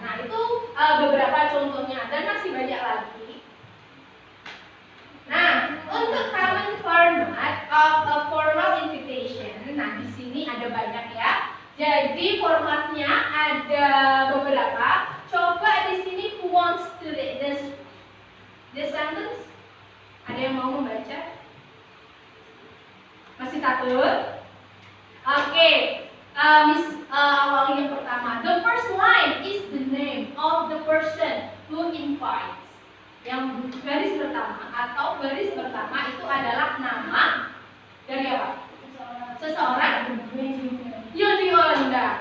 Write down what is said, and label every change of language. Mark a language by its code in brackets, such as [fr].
[id] Nah, itu beberapa contohnya dan masih banyak lagi. Nah, untuk common format of a formal invitation, nah di sini ada banyak ya. Jadi formatnya ada beberapa. Coba di sini [en] who wants to read this sentence? [id] Ada yang mau membaca? Masih takut? Oke. Miss awali yang pertama. [en] The first line is the name of the person who invites. [id] Yang baris pertama atau baris pertama itu adalah nama dari apa? Seseorang yang diundang.